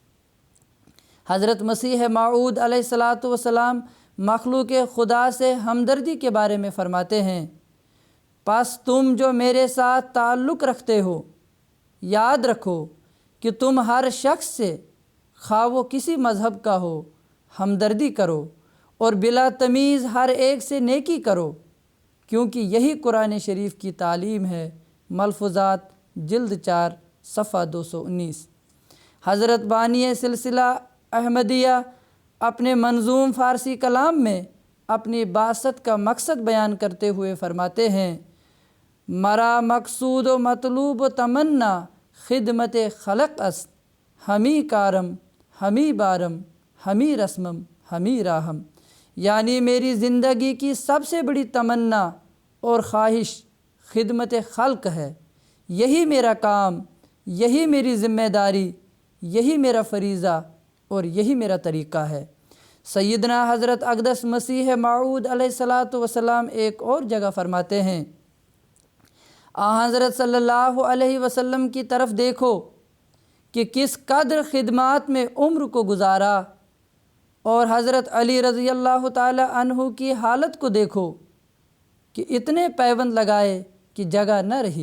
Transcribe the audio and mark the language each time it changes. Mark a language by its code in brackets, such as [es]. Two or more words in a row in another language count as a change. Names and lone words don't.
[ur] حضرت مسیح موعود [ar] علیہ السلام [ur] مخلوق خدا سے ہمدردی کے بارے میں فرماتے ہیں، پس تم جو میرے ساتھ تعلق رکھتے ہو، یاد رکھو کہ تم ہر شخص سے، خواہ وہ کسی مذہب کا ہو، ہمدردی کرو اور بلا تمیز ہر ایک سے نیکی کرو، کیونکہ یہی قرآن شریف کی تعلیم ہے۔ ملفوظات جلد 4 صفحہ 219۔ حضرت بانی سلسلہ احمدیہ اپنے منظوم فارسی کلام میں اپنی بعثت کا مقصد بیان کرتے ہوئے فرماتے ہیں، [fa] مرا مقصود و مطلوب و تمنا خدمت خلق است، ہمی کارم ہمی بارم ہمی رسمم ہمی راہم۔ [ur] یعنی میری زندگی کی سب سے بڑی تمنا اور خواہش خدمت خلق ہے، یہی میرا کام، یہی میری ذمہ داری، یہی میرا فریضہ اور یہی میرا طریقہ ہے۔ سیدنا حضرت اقدس مسیح موعود [ar] علیہ السلام [ur] ایک اور جگہ فرماتے ہیں، حضرت [ar] صلی اللہ علیہ وسلم [ur] کی طرف دیکھو کہ کس قدر خدمات میں عمر کو گزارا، اور حضرت علی [ar] رضی اللہ تعالی عنہ [ur] کی حالت کو دیکھو کہ اتنے پیوند لگائے کہ جگہ نہ رہی۔